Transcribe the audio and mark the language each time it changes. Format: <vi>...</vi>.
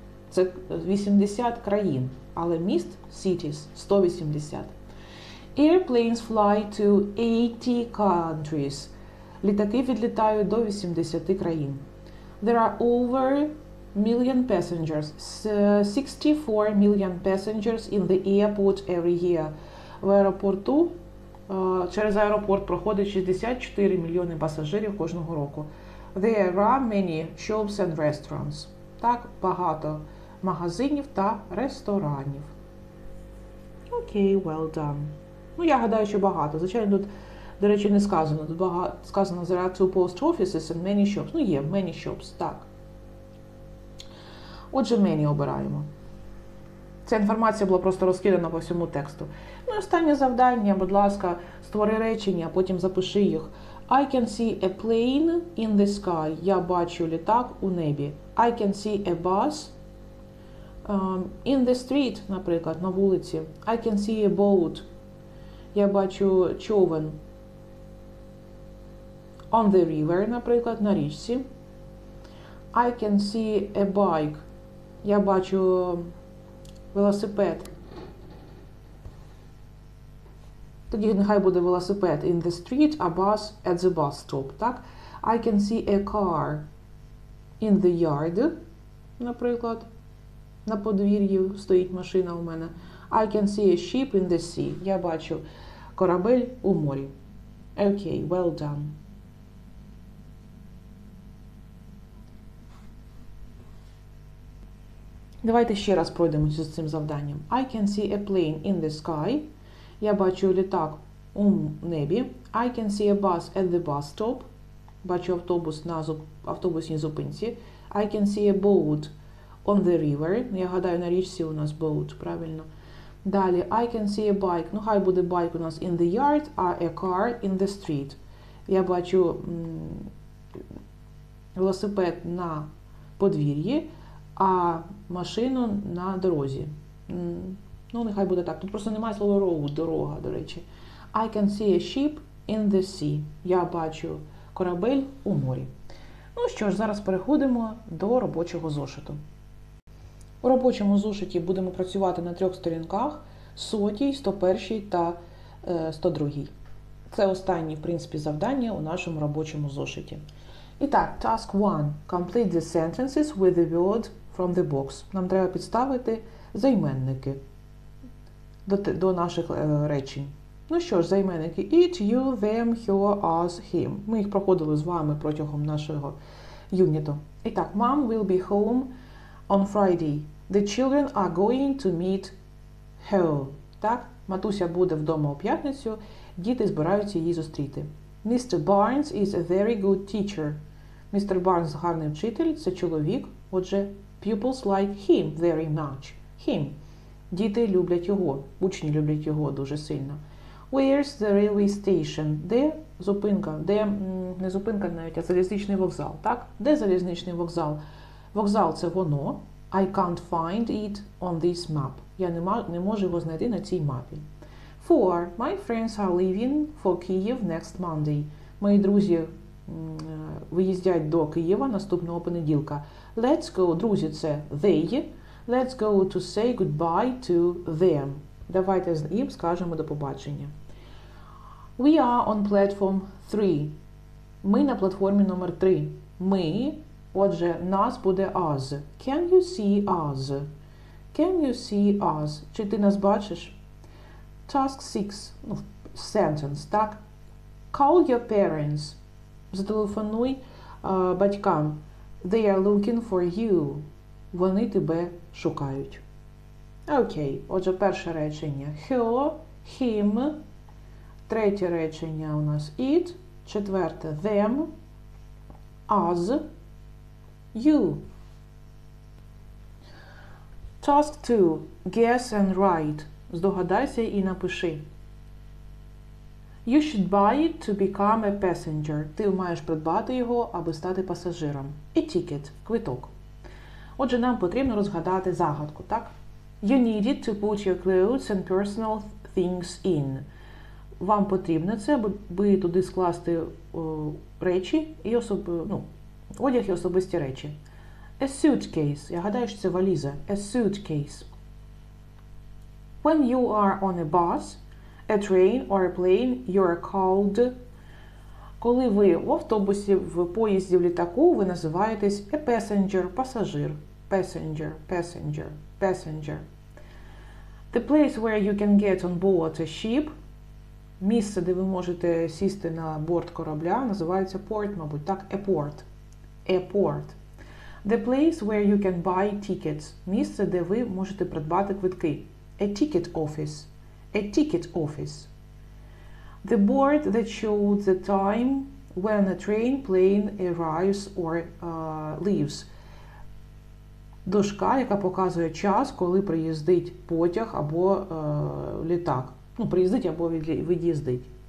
<uk>Це 80 країн, але міст, cities, 180.</uk> <en>Airplanes fly to 80 countries.</en> <uk>Літаки відлітають до 80 країн.</uk> <en>There are over million passengers, 64 million passengers in the airport every year.</en> <uk>В аеропорту, через аеропорт проходить 64 мільйони пасажирів кожного року.</uk> <en>There are many shops and restaurants.</en> <uk>Так, багато магазинів та ресторанів. Окей,</uk> <en>well done.</en> <uk>Ну, я гадаю, що багато. Звичайно, тут До речі, не сказано. Тут сказано</uk> <en>there are two post offices and many shops.</en> <uk>Ну, є,</uk> <en>many shops,</en> <uk>так. Отже, many обираємо. Ця інформація була просто розкидана по всьому тексту. Ну і останнє завдання, будь ласка, створи речення, а потім запиши їх.</uk> <en>I can see a plane in the sky.</en> <uk>Я бачу літак у небі.</uk> <en>I can see a bus in the street,</en> <uk>наприклад, на вулиці.</uk> <en>I can see a boat.</en> <uk>Я бачу човен.</uk> <en>On the river,</en> <uk>наприклад, на річці.</uk> <en>I can see a bike.</en> <uk>Я бачу велосипед. Тоді нехай буде велосипед</uk> <en>in the street, a bus at the bus stop,</en> <uk>так?</uk> <en>I can see a car in the yard,</en> <uk>наприклад. На подвір'ї стоїть машина у мене.</uk> <en>I can see a ship in the sea.</en> <uk>Я бачу корабель у морі.</uk> <en>Окей, well done.</en> <uk>Давайте ще раз пройдемося з цим завданням.</uk> <en>I can see a plane in the sky.</en> <uk>Я бачу літак у небі.</uk> <en>I can see a bus at the bus stop.</en> <uk>Бачу автобус на автобусній зупинці.</uk> <en>I can see a boat on the river.</en> <uk>Я гадаю, на річці у нас boat, правильно.</uk> <en>Далі, I can see a bike.</en> <uk>Ну, хай буде байк у нас</uk> <en>in the yard, а a car in the street.</en> <uk>Я бачу велосипед на подвір'ї, а машину на дорозі. Ну, нехай буде так. Тут просто немає слова road, дорога, до речі.</uk> <en>I can see a ship in the sea.</en> <uk>Я бачу корабель у морі. Ну що ж, зараз переходимо до робочого зошиту. У робочому зошиті будемо працювати на 3 сторінках: 100, 101 та 102. Це останні, в принципі, завдання у нашому робочому зошиті. І так, task 1.</uk> <en>Complete the sentences with the word from the box.</en> <uk>Нам треба підставити займенники до наших речень. Ну що ж, займенники.</uk> <en>It, you, them, her, us, him.</en> <uk>Ми їх проходили з вами протягом нашого юніту. І так,</uk> <en>Mom will be home on Friday. The children are going to meet her.</en> <uk>Так, матуся буде вдома у п'ятницю. Діти збираються її зустріти.</uk> <en>Mr. Barnes is a very good teacher.</en> <uk>Містер Барнс гарний вчитель, це чоловік.</uk> <en>Отже, pupils like him very much. Him.</en> <uk>Діти люблять його, учні люблять його дуже сильно.</uk> <en>Where's the railway station?</en> <uk>Де зупинка? Де, не зупинка навіть, а залізничний вокзал, так? Де залізничний вокзал? Вокзал – це воно.</uk> <en>I can't find it on this map.</en> <uk>Я не можу його знайти на цій мапі. 4.</uk> <en>My friends are leaving for Kyiv next Monday.</en> <uk>Мої друзі виїздять до Києва наступного понеділка.</uk> <en>Let's go,</en> <uk>друзі, це</uk> <en>they. Let's go to say goodbye to them.</en> <uk>Давайте їм скажемо до побачення.</uk> <en>We are on platform 3.</en> <uk>Ми на платформі номер 3. Ми, отже, нас буде us.</uk> <en>Can you see us? Can you see us?</en> <uk>Чи ти нас бачиш? Task 6. Sentence, так?</uk> <en>Call your parents.</en> <uk>Зателефонуй батькам.</uk> <en>They are looking for you.</en> <uk>Вони тебе шукають.</uk> <en>Окей.</en> <uk>Отже, перше речення. Her, him. Третє речення у нас it. Четверте them.</uk> <en>Us. You. Task 2. Guess and write.</en> <uk>Здогадайся і напиши.</uk> <en>You should buy it to become a passenger.</en> <uk>Ти маєш придбати його, аби стати пасажиром.</uk> <en>A ticket. Квиток.</en> <uk>Отже, нам потрібно розгадати загадку, так?</uk> <en>You needed to put your clothes and personal things in.</en> <uk>Вам потрібно це, аби туди скласти речі і одяг і особисті речі.</uk> <en>A suitcase.</en> <uk>Я гадаю, що це валіза. A suitcase.</uk> <en>When you are on a bus, a train or a plane, you are called.</en> <uk>Коли ви в автобусі, в поїзді, в літаку, ви називаєтесь</uk> <en>a passenger,</en> <uk>пасажир.</uk> <en>Passenger, passenger, passenger. The place where you can get on board a ship.</en> <uk>Місце, де ви можете сісти на борт корабля, називається port, мабуть, так?</uk> <en>A port. A port. The place where you can buy tickets.</en> <uk>Місце, де ви можете придбати квитки.</uk> <en>A ticket office. A ticket office. The board that shows the time when a train, plane arrives or leaves.</en> <uk>Дошка, яка показує час, коли приїздить потяг або літак. Ну, приїздить або від'їздить.</uk>